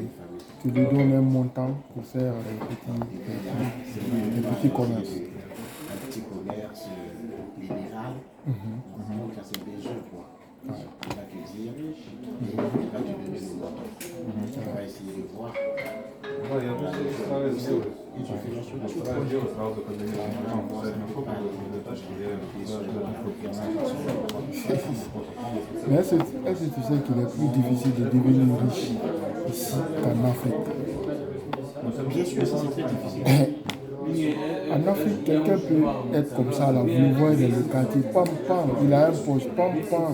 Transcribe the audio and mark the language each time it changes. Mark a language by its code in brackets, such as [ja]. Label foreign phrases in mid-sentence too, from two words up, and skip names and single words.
[fr] Tu lui donnes un montant pour faire des petits commerces. Un petit commerce libéral, donc à ses besoins, quoi. Il va te dire, il va te donner le montant. Tu vas essayer de voir. [ru] Да, я просто стараюсь сделать. [fr] Et tu fais la [ru] Я стараюсь делать сразу, когда я понимаю, что это не только для тачки, я [fr] Mais est-ce que tu sais qu'il est plus difficile de devenir riche ici qu'en Afrique? Bien sûr, ça c'est très difficile. En Afrique, quelqu'un peut être comme ça, là, vous le voyez dans le quartier, pam, pam, il a un poste, pam, pam.